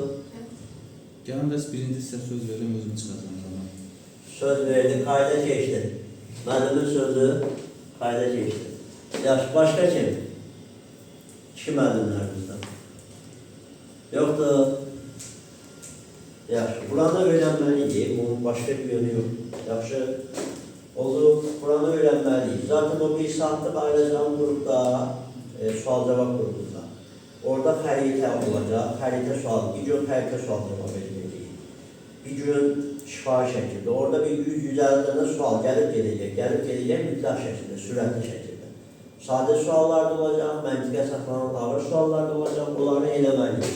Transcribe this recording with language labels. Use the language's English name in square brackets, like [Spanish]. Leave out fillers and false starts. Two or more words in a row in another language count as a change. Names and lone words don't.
[Azerbaijani] Gələn dərs birinci sizə söz verim, özüm çıxacağım. Söz verdi, qayda keçdi. Müəllimin sözü qayda keçdi. Yaxşı, başqa kim? İki müəllimlərimizdən. Yoxdur. Yaxşı, [Turkish] Kur'an'ı öğrenmeliyim. Bunun başka bir yönü yok. [Azerbaijani] Yaxşı, oldu, [Turkish] Kur'an'ı öğrenmeliyim. Zaten o bir saatlik ayrılacağım grupta, sual cevap grubunda. [Azerbaijani] Orada xəritə olacaq, xəritə sual, bir gün xəritə sual cavab edəcəyik. Bir gün şifahi şəkildə, orada bir 100-150 dənə sual gəlib gedəcək mütləq şəkildə, sürətli şəkildə. Sadə suallar da olacaq, məntiqə saxlanan ağır suallar da olacaq, onları eləməliyik.